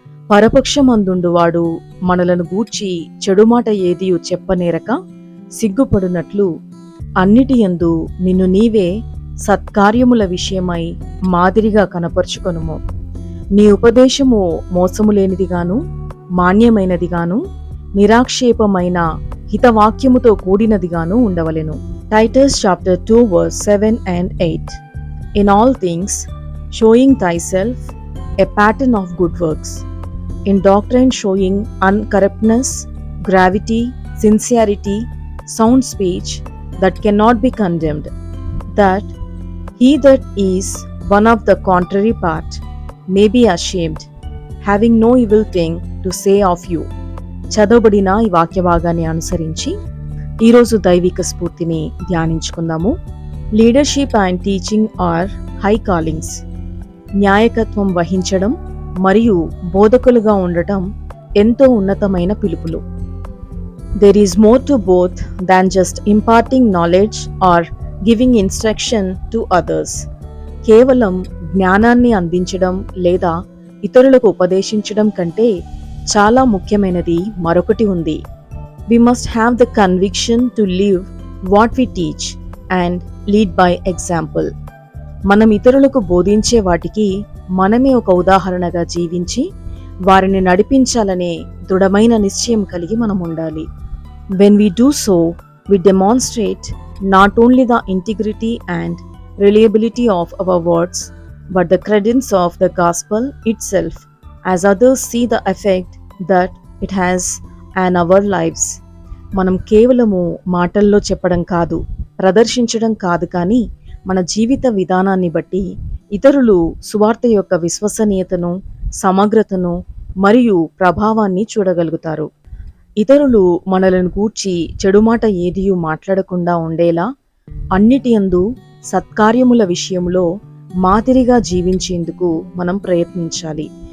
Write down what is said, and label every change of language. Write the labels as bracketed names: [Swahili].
[Telugu] పరపక్షమందుండువాడు మనలను గూర్చి చెడుమాట ఏదియు చెప్పనేరక సిగ్గుపడునట్లు అన్నిటియందు నిన్ను నీవే సత్కార్యముల విషయమై మాదిరిగా కనపరుచుకొనుము. నీ ఉపదేశము మోసములేనిదిగాను మాన్యమైనదిగాను నిరాక్షేపమైన హితవాక్యముతో కూడినదిగాను ఉండవలెను. [English] Titus chapter 2 verse 7 and 8. In all things, showing thyself a pattern of good works. In doctrine showing uncorruptness, gravity, sincerity, sound speech that cannot be condemned, that he that is one of the contrary part may be ashamed, having no evil thing to say of you. [Telugu] చదవబడిన ఈ వాక్య భాగాన్ని అనుసరించి ఈరోజు దైవిక స్ఫూర్తిని ధ్యానించుకుందాము. [English] Leadership and teaching are high callings. [Telugu] న్యాయకత్వం వహించడం మరియు బోధకులుగా ఉండటం ఎంతో ఉన్నతమైన పిలుపులు. [English] There is more to both than just imparting knowledge or giving instruction to others. [Telugu] కేవలం జ్ఞానాన్ని అందించడం లేదా ఇతరులకు ఉపదేశించడం కంటే చాలా ముఖ్యమైనది మరొకటి ఉంది. [English] We must have the conviction to live what we teach and lead by example. [Telugu] మనం ఇతరులకు బోధించే వాటికి మనమే ఒక ఉదాహరణగా జీవించి వారిని నడిపించాలనే దృఢమైన నిశ్చయం కలిగి మనం ఉండాలి. [English] When we do so, we demonstrate not only the integrity and reliability of our words, but the credence of the gospel itself, as others see the effect that it has on our lives. [Telugu] మనం కేవలము మాటల్లో చెప్పడం కాదు, ప్రదర్శించడం కాదు, కానీ మన జీవిత విధానాన్ని బట్టి ఇతరులు సువార్త యొక్క విశ్వసనీయతను, సమగ్రతను మరియు ప్రభావాన్ని చూడగలుగుతారు. ఇతరులు మనలను గూర్చి చెడుమాట ఏదియూ మాట్లాడకుండా ఉండేలా అన్నిటియందు సత్కార్యముల విషయంలో మాదిరిగా జీవించేందుకు మనం ప్రయత్నించాలి.